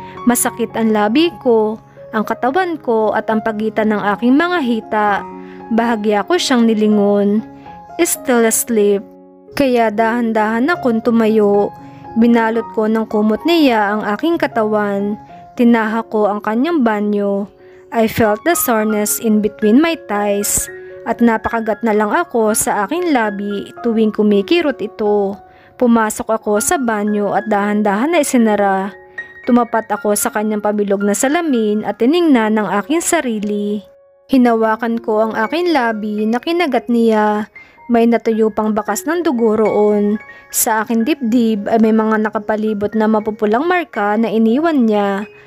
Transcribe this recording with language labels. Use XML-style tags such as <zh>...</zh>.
<tl>Masakit ang labi ko, ang katawan ko at ang pagitan ng aking mga hita. Bahagya ko siyang nilingon.</tl> <en>Still asleep.</en> <tl>Kaya dahan-dahan akong tumayo. Binalot ko ng kumot niya ang aking katawan. Tinaha ko ang kanyang banyo.</tl> <en>I felt the soreness in between my thighs.</en> <tl>At napakagat na lang ako sa aking labi tuwing kumikirot ito. Pumasok ako sa banyo at dahan-dahan na isinara. Tumapat ako sa kanyang pabilog na salamin at tiningnan ng aking sarili. Hinawakan ko ang aking labi na kinagat niya. May natuyo pang bakas ng dugo roon. Sa aking dibdib ay may mga nakapalibot na mapupulang marka na iniwan niya.</tl>